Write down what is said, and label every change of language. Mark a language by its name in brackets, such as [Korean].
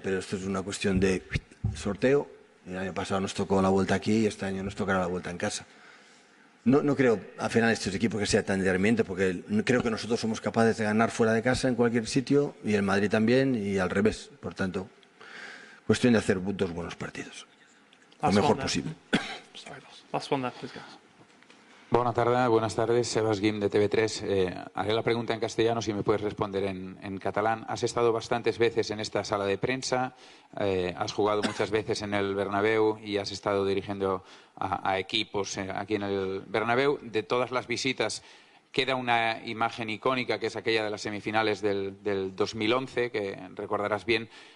[Spanish] Pero esto es una cuestión de sorteo. El año pasado nos tocó la vuelta aquí y este año nos tocará la vuelta en casa. No creo al final estos equipos que sea tan determinante, porque creo que nosotros somos capaces de ganar fuera de casa en cualquier sitio y el Madrid también y al revés. Por tanto, cuestión de hacer dos buenos partidos. Lo mejor posible. [English] Sorry, boss. Last one there, please, guys. [Spanish] Buenas tardes, Sebas Guim de TV3. Haré la pregunta en castellano si me puedes responder en catalán. Has estado bastantes veces en esta sala de prensa, has jugado muchas veces en el Bernabéu y has estado dirigiendo a equipos aquí en el Bernabéu. De todas las visitas queda una imagen icónica que es aquella de las semifinales del 2011, que recordarás bien.